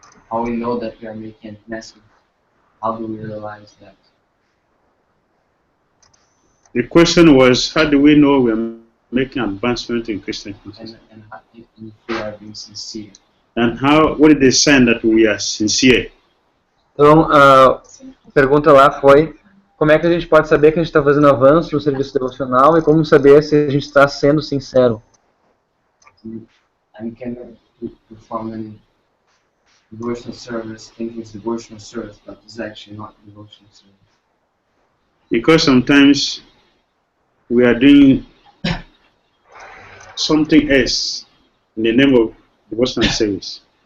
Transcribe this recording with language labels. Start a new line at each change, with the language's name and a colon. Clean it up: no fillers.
English: How we know that we are making advancement? How do we realize that? The question was, how do we know we are making advancement in Christian consciousness? And if we are being sincere. And how? What is the sign that we are sincere?
Portuguese: Então, a pergunta lá foi: como é que a gente pode saber que a gente está fazendo avanço no serviço devocional e como saber se a gente está sendo sincero?
English: And can perform a devotional service, thinking it's devotional service, but it's actually not devotional service. Because sometimes we are doing something else in the name of devotional service.